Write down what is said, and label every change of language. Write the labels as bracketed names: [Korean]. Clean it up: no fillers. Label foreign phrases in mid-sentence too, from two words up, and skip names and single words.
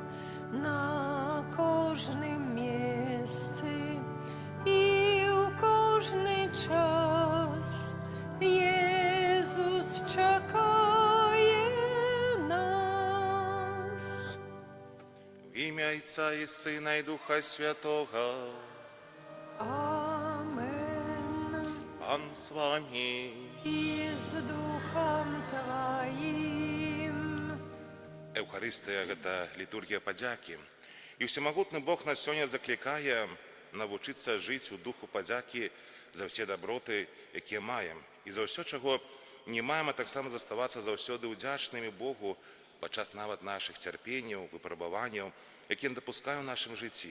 [Ukrainian] На кожнім місці і у кожний час Єсус чекає нас. В ім'я Отця і Сина і Духа Святого. Амен. Пан з вами. І з Духом Твоїм. [Belarusian] Евхаристыя – гэта літургія падзякі. І всемагутны Бог нас сёння заклікае навучыцца жыць у духу падзякі за ўсе даброты, якія маем. І за ўсё, чаго не маем, а таксама заставацца заўсёды ўдзячнымі Богу падчас нават нашых цярпенняў, выпрабаванняў, якія дапускаем у нашым жыцці.